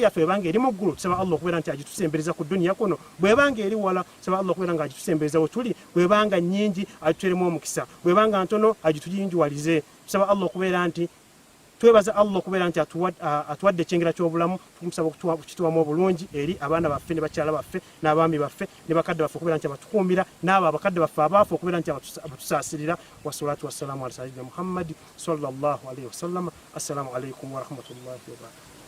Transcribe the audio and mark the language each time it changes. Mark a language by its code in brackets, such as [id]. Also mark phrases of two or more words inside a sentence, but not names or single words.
[lg] yaffe ebanga eri mu ggulu tusaba Allah okubeera nti agitusembereza ku dduniya kuno bwebanga eri wala tusaba Allah okubeera nga agitusembereza we tuli bwebanga nnyingi agituteremu omukisa bwebanga ntono agituyinjuwalize tusaba Allah okubeera nti twebaza Allah okubeera nti atuwadde ekyengera ky'obulamu tumusaba okukituwamu obulungi eri abaana baffe ne bakyala baffe n'abaami baffe ne bakadde baffe okubeera nti abatukuumira n'abo abakadde baffe abaafu okubeera nti abatusaasirira [ar] والصلاة والسلام على سيدنا محمد صلى الله عليه وسلم السلام عليكم ورحمة الله وبركاته